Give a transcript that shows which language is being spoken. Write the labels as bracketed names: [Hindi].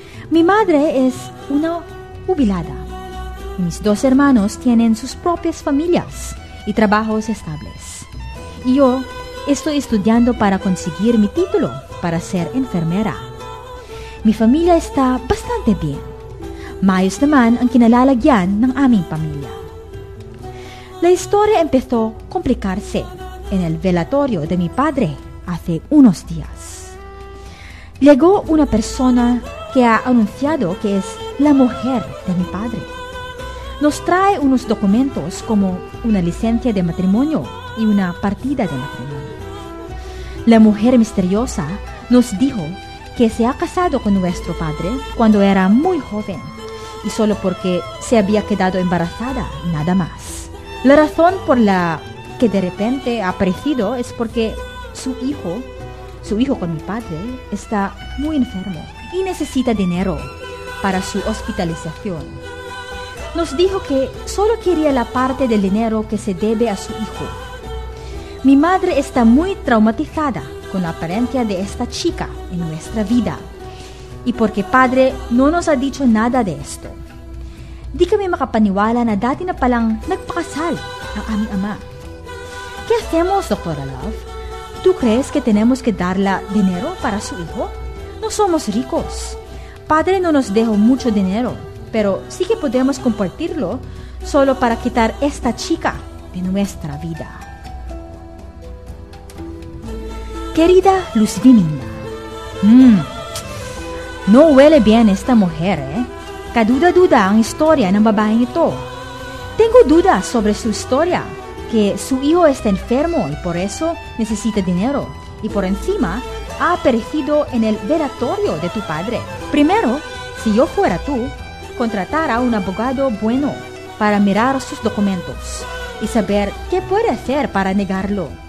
[Spanish] Mi madre es una jubilada. Y mis dos hermanos tienen sus propias familias y trabajos estables. Y yo estoy estudiando para conseguir mi título para ser enfermera. Mi familia está bastante bien. [Filipino] Mayos naman ang kinalalagyan ng aming pamilya. [Spanish] La historia empezó a complicarse en el velatorio de mi padre hace unos días. Llegó una persona que ha anunciado que es la mujer de mi padre. Nos trae unos documentos como una licencia de matrimonio y una partida de matrimonio. La mujer misteriosa nos dijo que se ha casado con nuestro padre cuando era muy joven y solo porque se había quedado embarazada, nada más. La razón por la que de repente ha aparecido es porque su hijo con mi padre, está muy enfermo y necesita dinero para su hospitalización. Nos dijo que solo quería la parte del dinero que se debe a su hijo. Mi madre está muy traumatizada con la apariencia de esta chica en nuestra vida y porque padre no nos ha dicho nada de esto. [Filipino] Di kami makapaniwala na dati na palang nagpakasal ang aming ama. [Spanish] ¿Qué hacemos, Doctora Love? ¿Tú crees que tenemos que darle dinero para su hijo? No somos ricos. Padre no nos dejó mucho dinero, pero sí que podemos compartirlo solo para quitar esta chica de nuestra vida. Querida Luz Viminda, no huele bien esta mujer, ¿eh? [Filipino] Kaduda-duda ang historia ng babaeng ito. [Spanish] Tengo dudas sobre su historia, que su hijo está enfermo y por eso necesita dinero, y por encima ha aparecido en el velatorio de tu padre. Primero, si yo fuera tú, contratara a un abogado bueno para mirar sus documentos y saber qué puede hacer para negarlo.